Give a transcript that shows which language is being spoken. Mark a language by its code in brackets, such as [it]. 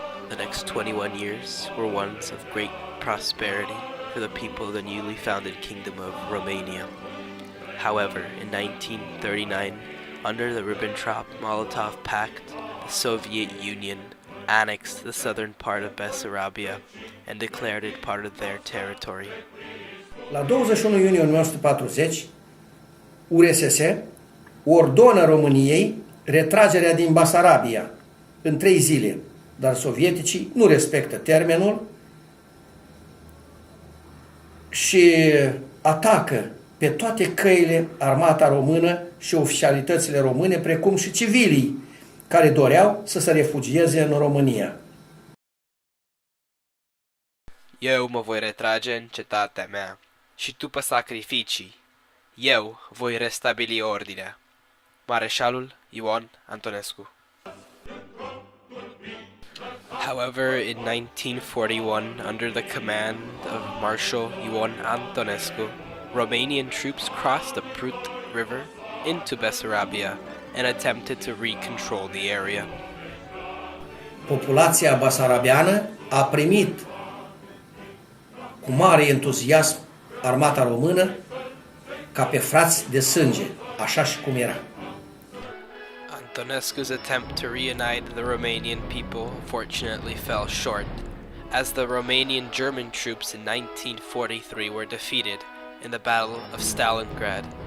[en] The next 21 years were ones of great prosperity for the people of the newly founded Kingdom of Romania. However, in 1939, under the Ribbentrop-Molotov Pact, the Soviet Union annexed the southern part of Bessarabia and declared it part of their territory. [ro] La 21 iunie 1940, URSS ordonă României retragerea din Basarabia în 3 zile, dar sovieticii nu respectă termenul și atacă pe toate căile armata română și oficialitățile române, precum și civilii care doreau să se refugieze în România. Eu mă voi retrage în cetatea mea și după sacrificii, eu voi restabili ordinea. Mareșalul Ion Antonescu. [en] However, in 1941, under the command of Marshal Ion Antonescu, Romanian troops crossed the Prut River into Bessarabia and attempted to recontrol the area. [ro] Populația basarabiană a primit cu mare entuziasm armata română ca pe frați de sânge, așa și cum era. [en] Antonescu's attempt to reunite the Romanian people fortunately fell short, as the Romanian German troops in 1943 were defeated in the Battle of Stalingrad.